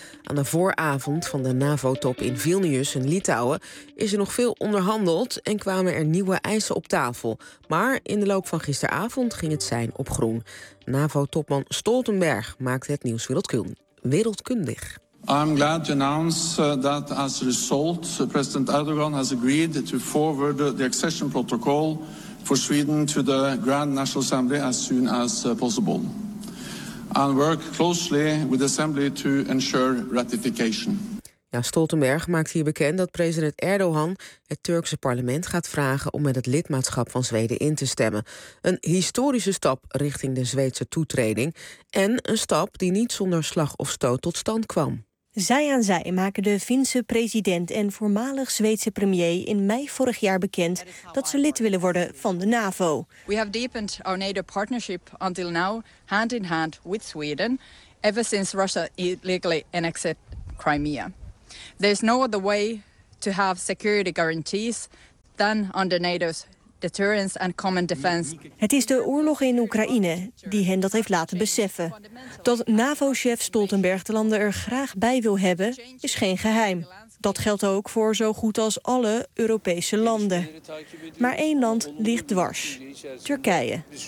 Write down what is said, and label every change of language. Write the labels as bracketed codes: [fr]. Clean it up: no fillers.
[nl] Aan de vooravond van de NAVO-top in Vilnius in Litouwen is er nog veel onderhandeld en kwamen er nieuwe eisen op tafel. Maar in de loop van gisteravond ging het sein op groen. NAVO-topman Stoltenberg maakte het nieuws wereldkundig. [en] I'm glad to announce that as a result President Erdogan has agreed to forward the accession protocol for Sweden to the Grand National Assembly as soon as possible. And work closely with the Assembly to ensure ratification. [nl] Ja, Stoltenberg maakt hier bekend dat president Erdogan het Turkse parlement gaat vragen om met het lidmaatschap van Zweden in te stemmen. Een historische stap richting de Zweedse toetreding. En een stap die niet zonder slag of stoot tot stand kwam. Zij aan zij maken de Finse president en voormalig Zweedse premier in mei vorig jaar bekend dat ze lid willen worden van de NAVO. [en] We have deepened our NATO partnership until now, hand in hand with Sweden, ever since Russia illegally annexed Crimea. There's no other way to have security guarantees than under NATO's deterrence and common defense. [nl] Het is de oorlog in Oekraïne die hen dat heeft laten beseffen. Dat NAVO-chef Stoltenberg de landen er graag bij wil hebben, is geen geheim. Dat geldt ook voor zo goed als alle Europese landen. Maar één land ligt dwars. Turkije.